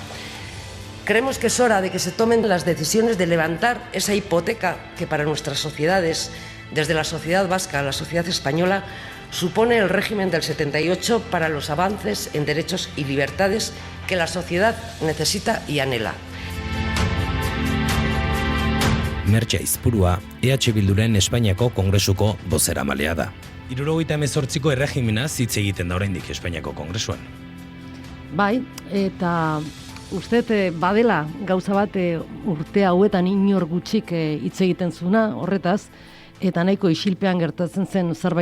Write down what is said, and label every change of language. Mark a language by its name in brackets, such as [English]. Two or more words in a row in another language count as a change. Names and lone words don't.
[Spanish] Creemos que es hora de que se tomen las decisiones de levantar esa hipoteca que para nuestras sociedades, desde la sociedad vasca a la sociedad española, supone el régimen del 78 para los avances en derechos y libertades que la sociedad necesita y anhela. [Basque] Mertxe Aizpurua, EH Bilduren Espainiako Kongresuko bozeramalea da. 78ko erregimenaz hitz egiten da oraindik Espainiako Kongresuan. Bai, eta uste badela gauza bat urte hauetan inor gutxik hitz egiten zuna horretaz, eta nahiko isilpean gertatzen zen zerbait